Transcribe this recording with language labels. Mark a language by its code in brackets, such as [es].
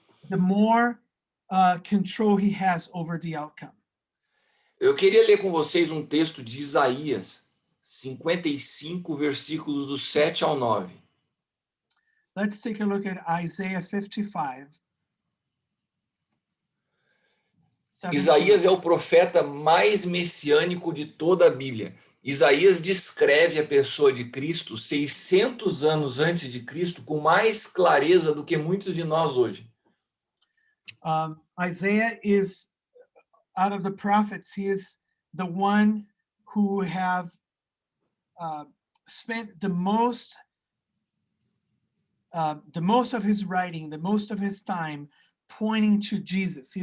[en] the more control he has over the outcome. [pt] Eu queria ler com vocês um texto de Isaías 55, versículos do 7 ao 9. [en] Let's take a look at Isaiah 55. [pt] Isaías é o profeta mais messiânico de toda a Bíblia. Isaías descreve a pessoa de Cristo 600 anos antes de Cristo com mais clareza do que muitos de nós hoje. [en] Isaiah is, out of the prophets, he is the one who have spent the most of his writing, the most of his time pointing to Jesus.